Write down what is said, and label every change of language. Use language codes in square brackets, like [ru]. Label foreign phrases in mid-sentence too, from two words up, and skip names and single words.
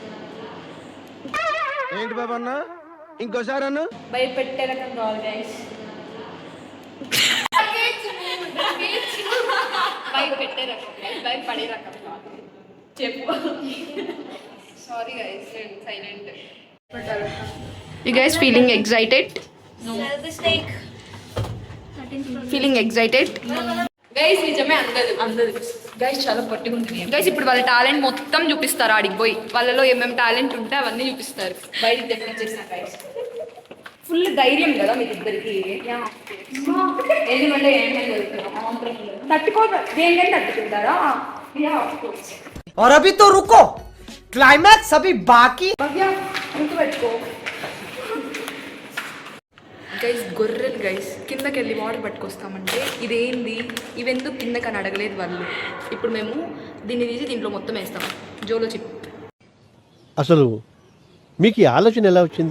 [te] ఏంటి బాబా అన్న ఇంకోసారి అన్న భయపెట్టే రకం కావాలి గైస్ భయపెట్టే రకం భయపడే రకం చెప్పు. [en] sorry guys silent. You guys feeling excited? No. Feeling excited? [te] గైస్ నిజమే అందదు గైస్ చాలా పొట్టిగా ఉంటుంది గైస్ ఇప్పుడు వాళ్ళ టాలెంట్ మొత్తం చూపిస్తారు. ఆడికి పోయి వాళ్ళలో ఏమేమి టాలెంట్ ఉంటే అవన్నీ చూపిస్తారు. బయటికి డెఫినెట్ చేసిన గైస్ ఫుల్ ధైర్యం కదా మీకు ఇద్దరికి. ఎందుకంటే ఏమైనా తట్టుకో దేనికైనా తట్టుకుంటారా? [hi] और अभी तो रुको क्लाइमैक्स अभी बाकी. [te] గుర్తుపెట్టుకో గైస్ గొర్రెలు గైస్ కిందకి వెళ్ళి వాటర్ పట్టుకొస్తామంటే ఇదేంది ఇవెందుకు కిందకి అని అడగలేదు వాళ్ళు. ఇప్పుడు మేము దీన్ని తీసి దీంట్లో మొత్తం వేస్తాం జోలో చిప్. అసలు మీకు ఈ ఆలోచన ఎలా వచ్చింది?